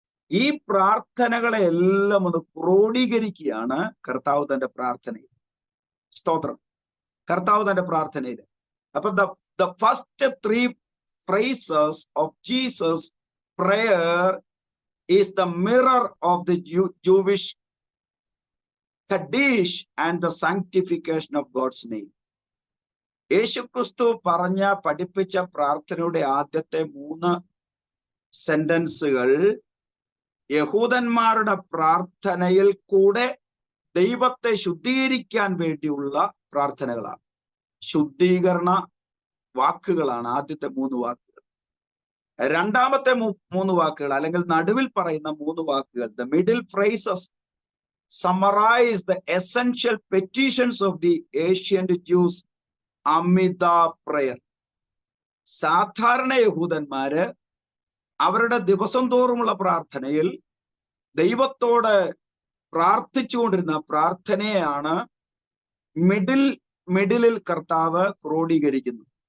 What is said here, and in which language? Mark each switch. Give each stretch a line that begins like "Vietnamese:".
Malayalam: ഈ പ്രാർത്ഥനകളെ എല്ലാം ഒന്ന് ക്രോഡീകരിക്കുകയാണ് കർത്താവ് തന്റെ പ്രാർത്ഥനയിൽ. സ്തോത്രം. കർത്താവ് തന്റെ പ്രാർത്ഥനയിൽ.
English: അപ്പൊ the first 3 phrases of Jesus' prayer is the mirror of the Jewish Kaddish and the sanctification of God's name.
Malayalam: യേശുക്രിസ്തു പഠിപ്പിച്ച പ്രാർത്ഥനയുടെ ആദ്യത്തെ 3 സെന്റൻസുകൾ യഹൂദന്മാരുടെ പ്രാർത്ഥനയിൽ കൂടെ ദൈവത്തെ ശുദ്ധീകരിക്കാൻ വേണ്ടിയുള്ള പ്രാർത്ഥനകളാണ്. ശുദ്ധീകരണ വാക്കുകളാണ് ആദ്യത്തെ 3 വാക്കുകൾ. രണ്ടാമത്തെ 3 വാക്കുകൾ അല്ലെങ്കിൽ നടുവിൽ പറയുന്ന 3 വാക്കുകൾ,
English: the middle phrases summarize the essential petitions of the ancient Jews Amida prayer.
Malayalam: സാധാരണ യഹൂദന്മാര് അവരുടെ ദിവസം തോറുമുള്ള പ്രാർത്ഥനയിൽ ദൈവത്തോട് പ്രാർത്ഥിച്ചുകൊണ്ടിരുന്ന പ്രാർത്ഥനയാണ് മിഡിലിൽ കർത്താവ് ക്രോഡീകരിക്കുന്നു.